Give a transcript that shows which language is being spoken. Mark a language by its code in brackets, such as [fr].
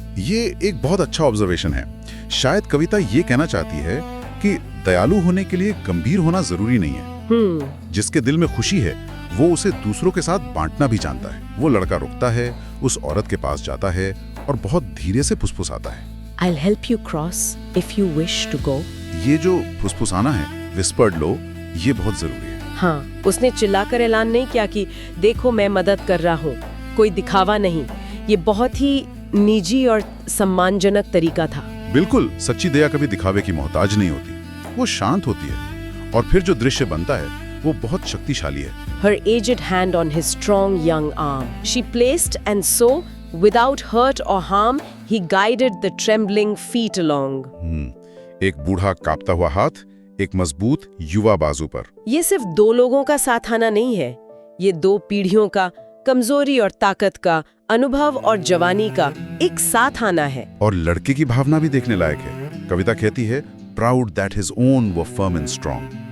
[hi] ये एक बहुत अच्छा ऑब्जर्वेशन है। शायद कविता ये कहना चाहती है कि दयालु होने के लिए गंभीर होना जरूरी नहीं है। जिसके दिल में खुशी है वो उसे दूसरों के साथ बांटना भी जानता है। वो लड़का रुकता है, उस औरत के पास जाता है और बहुत धीरे से फुसफुसाता है, [en] I'll help you cross if you wish to go। [hi] ये जो फुसफुसाना है, विस्पर्ड लो, ये बहुत जरूरी है। हाँ, उसने चिल्लाकर ऐलान नहीं किया कि देखो मैं मदद कर रहा हूँ, कोई दिखावा नहीं। ये बहुत ही निजी और सम्मानजनक तरीका था। बिल्कुल, सच्ची दया कभी दिखावे की मोहताज नहीं होती, वो शांत होती है। और फिर जो दृश्य बनता है वो बहुत शक्तिशाली है। Her aged hand on his strong young arm she placed, and so without hurt or harm he guided the trembling feet along। एक बूढ़ा कांपता हुआ हाथ एक मजबूत युवा बाजू पर। ये सिर्फ दो लोगों का साथ आना नहीं है, ये दो पीढ़ियों का, कमजोरी और ताकत का, अनुभव और जवानी का एक साथ आना है। और लड़के की भावना भी देखने लायक है। कविता कहती है, [en] Proud that his own were firm and strong.